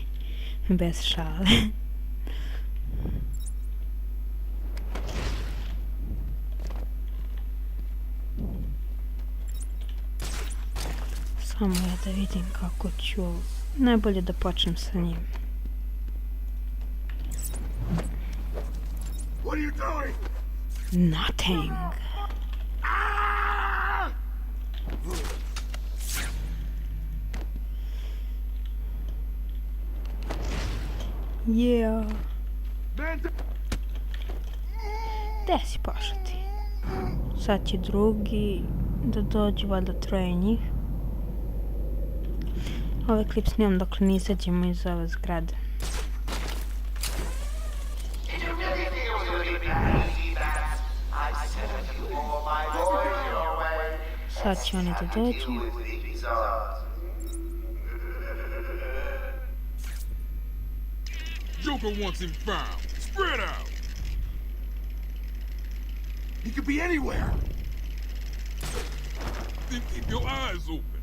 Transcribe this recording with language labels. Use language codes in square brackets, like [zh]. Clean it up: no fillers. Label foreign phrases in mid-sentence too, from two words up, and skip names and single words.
[sr] Bez šale. Samo ja da vidim kako ću... Najbolje da počnem sa njim. [en] Nothing. Yeah. [sr] Gde si pošao ti? Sad će drugi da dođu, valjda troje njih. Ovaj klip snimam dok ne izađemo iz ove zgrade. Sad će oni da dođu. [en] Joker wants him found. Spread out. He could be anywhere. Then keep your eyes open.